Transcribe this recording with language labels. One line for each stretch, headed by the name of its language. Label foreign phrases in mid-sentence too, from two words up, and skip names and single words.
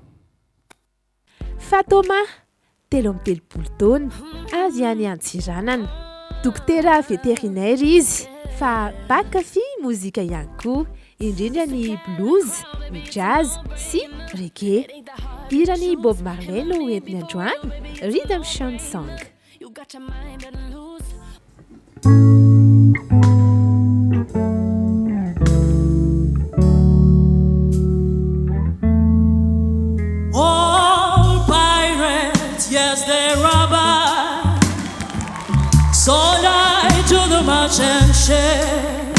Malagasy: 13 taona avy any Antsiranana, dokotera vétérinaire izy fa mpankafy mozika ihany koa indrindra ny blues, ny jazz sy reggae. Hirany Bob Marley no entiny androany Redemption Song.
English: All pirates, yes, they're robbers, sold I to the merchant ship.